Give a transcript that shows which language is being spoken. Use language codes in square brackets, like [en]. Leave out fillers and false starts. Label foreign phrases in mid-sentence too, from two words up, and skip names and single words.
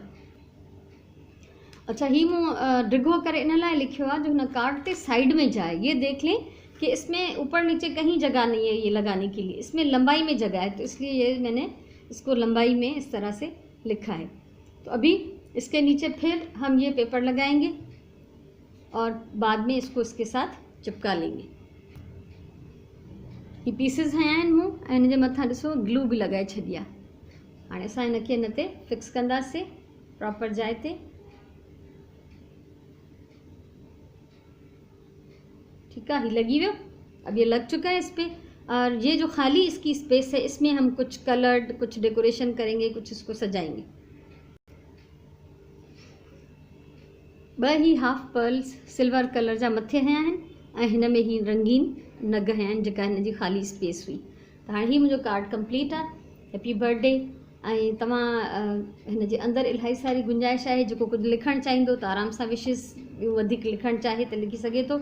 [sd] अच्छा, ही मूं डिघो करे इन लाइ लिखियो आहे जो हिन कार्ड ते साइड में जाए। [hi] ये देख लें कि इसमें ऊपर नीचे कहीं जगह नहीं है ये लगाने के लिए, इसमें लंबाई में जगह है, तो इसलिए ये मैंने इसको लंबाई में इस तरह से लिखा है। तो अभी इसके नीचे फिर हम ये पेपर लगाएंगे और बाद में इसको इसके साथ चिपका लेंगे। ये पीसिस हैं [sd] आहिनि मूं ऐं हिन जे मथां ॾिसो ग्लू भी लगाए छॾी आहे। हाणे असां हिनखे हिन ते फिक्स कंदासीं प्रॉपर जाइ ते। [hi] ठीक है, ये लगी हुई। अब ये लग चुका है इस पे, और ये जो खाली इसकी स्पेस है इसमें हम कुछ कलर्ड, कुछ डेकोरेशन करेंगे, कुछ इसको सजाएंगे। [sd] ब ही [en] half pearls silver color [sd] जा मथे हया आहिनि ऐं हिन में ही रंगीन नग हया आहिनि जेका हिन जी खाली स्पेस हुई। त हाणे ही मुंहिंजो कार्ड कंप्लीट आहे। [en] Happy birthday. [sd] ऐं तव्हां हिन जे अंदरि इलाही सारी गुंजाइश आहे, जेको कुझु लिखणु चाहींदो त आराम सां विशिस ॿियो वधीक लिखणु चाहे त लिखी सघे थो।